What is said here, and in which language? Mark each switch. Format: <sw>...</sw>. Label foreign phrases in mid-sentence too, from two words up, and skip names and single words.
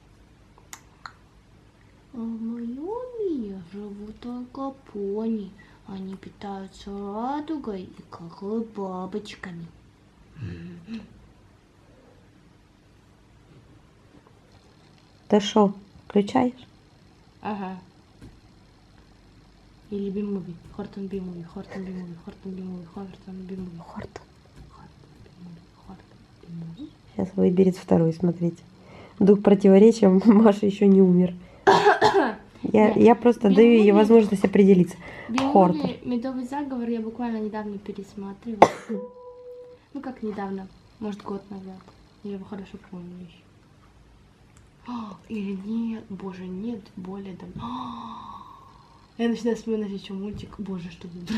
<ru>А в моем мире живут только пони. Они питаются радугой и какают бабочками. Ты шо, включаешь? Ага. Или би-муви. Хортон би-муви, Хортон би-муви, Хортон би-муви, Хортон би-муви. Хортон. Хортон би-муви. Сейчас выберет второй, смотрите. Дух противоречия, Маша еще не умер. Я просто даю ей возможность определиться. Хортон. Би-муви, «Медовый заговор» я буквально недавно пересматривала. Ну как недавно, может год назад. Я его хорошо помню еще. Или нет, боже, нет, более давно. Я начинаю вспоминать еще мультик. Боже, что это?</ru>